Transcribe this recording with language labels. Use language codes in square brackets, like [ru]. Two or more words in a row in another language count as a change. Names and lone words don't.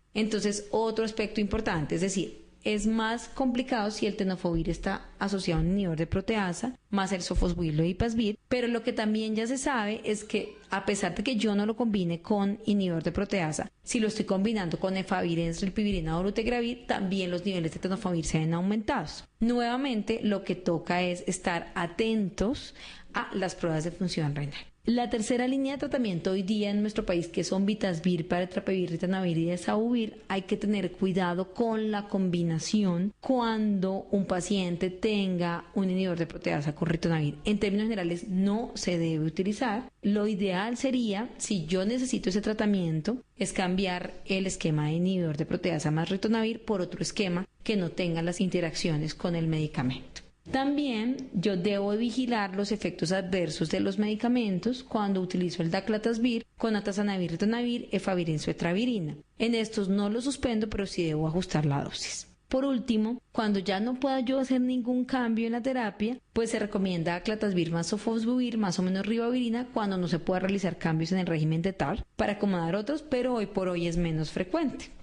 [es] Entonces, otro aspecto importante, es decir, es más complicado si el tenofovir está asociado a un inhibidor de proteasa, más el sofosbuvir, leipasvir, pero lo que también ya se sabe es que a pesar de que yo no lo combine con inhibidor de proteasa, si lo estoy combinando con efavirenz, rilpivirina o dolutegravir, también los niveles de tenofovir se ven aumentados. Nuevamente, lo que toca es estar atentos a las pruebas de función renal. La tercera línea de tratamiento hoy día en nuestro país, que son vitasvir, paratrapevir, ritonavir y desabuvir, hay que tener cuidado con la combinación cuando un paciente tenga un inhibidor de proteasa con ritonavir. En términos generales, no se debe utilizar. Lo ideal sería, si yo necesito ese tratamiento, es cambiar el esquema de inhibidor de proteasa más ritonavir por otro esquema que no tenga las interacciones con el medicamento. También yo debo vigilar los efectos adversos de los medicamentos cuando utilizo el daclatasvir con atazanavir, ritonavir, efavirenz o etravirina. En estos no los suspendo, pero sí debo ajustar la dosis. Por último, cuando ya no pueda yo hacer ningún cambio en la terapia, pues se recomienda daclatasvir más sofosbuvir más o menos ribavirina cuando no se pueda realizar cambios en el régimen de TAR para acomodar otros, pero hoy por hoy es menos frecuente.